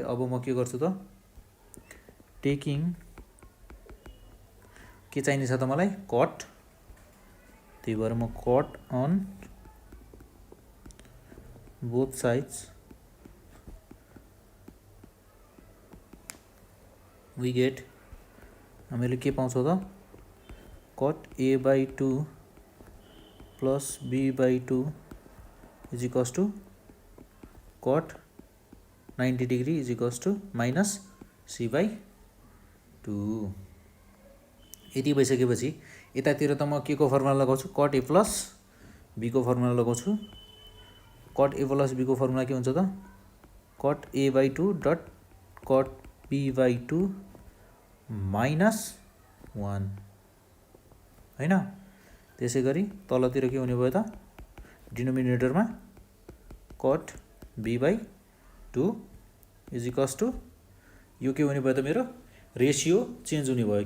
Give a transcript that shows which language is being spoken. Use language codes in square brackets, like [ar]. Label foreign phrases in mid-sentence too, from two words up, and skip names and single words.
[ne] अब म के गर्छु त, टेकिङ के चाहिने छ त मलाई, कट। त्यही भएर म [en] cut on both sides we get, [ne] हामीले के पाउँछौँ त, [en] cot A/2 plus B/2 = cot 90 डिग्री = माइनस C/2। [ne] यति भइसकेपछि यतातिर त म के को फर्मुला लगाउँछु, [en] cot A plus B [ne] को फर्मुला लगाउँछु। [en] cot A plus B [ne] को फर्मुला के हुन्छ त, [en] cot A/2 cot B/2 -1, हैन। [ne] त्यसै गरी तलतिर के हुने भयो त, डिनोमिनेटरमा cot B/2 = यो के हुने भयो त, मेरो [en] ratio change [ne] हुने भयो।